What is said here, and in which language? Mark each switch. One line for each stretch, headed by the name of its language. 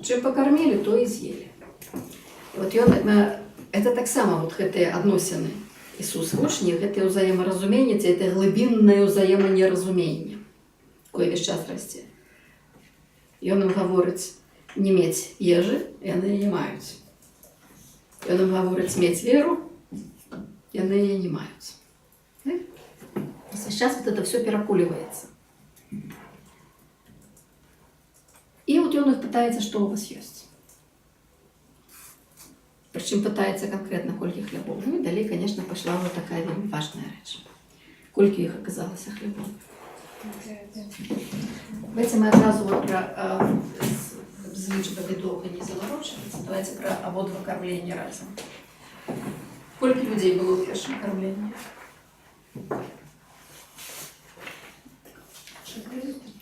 Belarusian: Чым пакармілі, то і з'елі. Вот ён, это таксама вот гэтыя адносіны Ісус вучні, гэтае ўзаемаразуменне, это глыбіннае ўзаеманеразуменне, якое весь час расце. Ён ім гаворыць не мець ежы, яны не маюць. Ён ім гаворыць мець веру, яны яе не маюць.
Russian: Сейчас вот это все перакуліваецца. И вот он их пытается, что у вас есть. Причем пытается конкретно кольки хлебов. Ну и далее, конечно, пошла вот такая вельми важная речь. Кольки их оказалось хлебов.
Ukrainian: Давайте мы одразу вот про з лічбами довго не заморочуватися. Давайте про обидва кормлення разом. Скільки людей було у першому кормленні? 4.